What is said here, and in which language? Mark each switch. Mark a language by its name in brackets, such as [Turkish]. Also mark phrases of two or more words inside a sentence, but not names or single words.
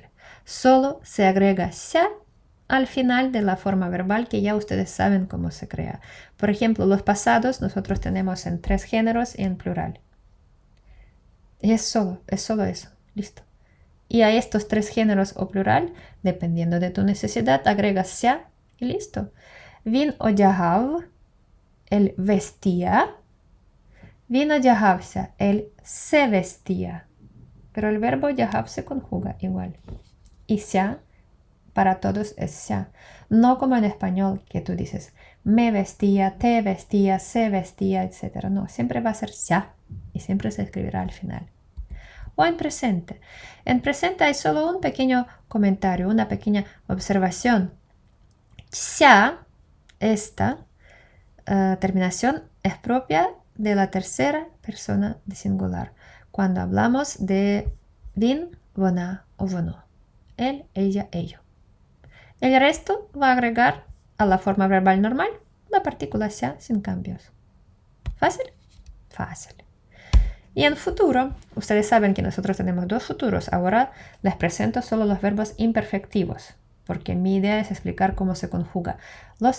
[Spanish] Solo se agrega "ся" al final de la forma verbal que ya ustedes saben cómo se crea. Por ejemplo, los pasados nosotros tenemos en 3 géneros y en plural. Y es solo eso. Listo. Y a estos 3 géneros o plural, dependiendo de tu necesidad, agregas "ся" y listo. [Ukrainian] Він одягав, [Spanish] él vestía. [Ukrainian] Він одягався, [Spanish] él se vestía. Pero el verbo одягав se conjuga igual. Y "ся" para todos es "ся". No como en español que tú dices me vestía, te vestía, se vestía, etc. No, siempre va a ser "ся" y siempre se escribirá al final. O en presente. En presente hay solo un pequeño comentario, una pequeña observación. "ся", esta terminación es propia de la tercera persona de singular. Cuando hablamos de [Ukrainian] він, вона [Spanish] o воно. Él, ella, ello. El resto va a agregar a la forma verbal normal la partícula "ся" sin cambios. ¿Fácil? Fácil. Y en futuro, ustedes saben que nosotros tenemos 2 futuros. Ahora les presento solo los verbos imperfectivos, porque mi idea es explicar cómo se conjuga.